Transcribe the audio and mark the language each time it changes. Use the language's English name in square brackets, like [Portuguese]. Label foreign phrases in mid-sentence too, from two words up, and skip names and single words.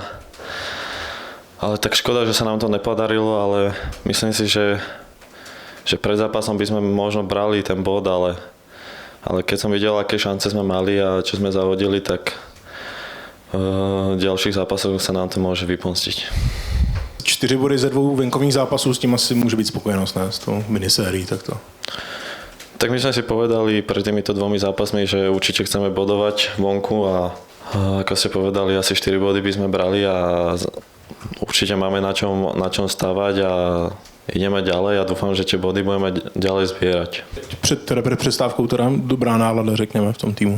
[Slovak] ale tak škoda, že sa nám to nepodarilo, ale myslím si, že pred zápasom by sme možno brali ten bod, ale keď som videl, aké šance sme mali a čo sme zavodili, tak v ďalších zápasoch sa nám to môže vypomstiť. [Czech] 4 body ze 2 venkových zápasů, s tím asi může být spokojenost, ne? S tou minisérií takto. [Slovak] Tak my sme si povedali pred týmito 2 zápasmi, že určite chceme bodovať vonku a ako ste povedali, asi 4 body by sme brali a určite máme na čom stavať a ideme ďalej a dúfam, že tie body budeme ďalej zbierať. [Czech] Před přestávkou teda dobrá nálada, řekněme, v tom týmu.